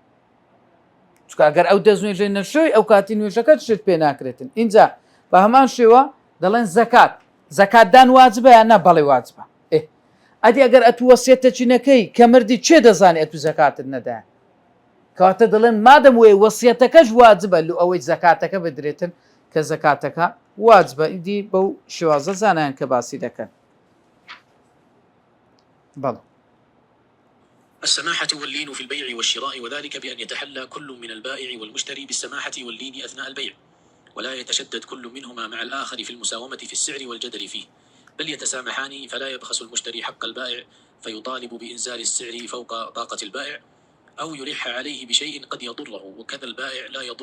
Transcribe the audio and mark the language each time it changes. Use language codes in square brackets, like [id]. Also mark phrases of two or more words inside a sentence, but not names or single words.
[ckb] چکە ئەگەر ئەو دەستنوێژەی نەشۆی ئەو کاتی نوێژەکە شت پێ ناکرێتن اینجا بە هەمان شێوە دەڵێن زەکاتدان واجبە یان نە بەڵێ واجبە ئەدی ئەگەر ئەتو وەسیەتێکی نەکەی کە مردی چێ دەزانێت ئەتو زەکاتت نەدایە کەواتە دەڵێن مادەم وێ وەسیەتەکەش واجبە لە ئەوەی زەکاتەکە بدرێتن کە زەکاتەکە واجبە ئیدی بەو شێوازە زانایان کە باسی دەکەن بەڵێ [ar] السماحة واللين في البيع والشراء وذلك بأن يتحلى كل من البائع والمشتري بالسماحة واللين أثناء البيع ولا يتشدد كل منهما مع الآخر في المساومة في السعر والجدل فيه بل يتسامحان فلا يبخس المشتري حق البائع فيطالب بإنزال السعر فوق طاقة البائع أو يلح عليه بشيء قد يضره وكذا البائع لا يضر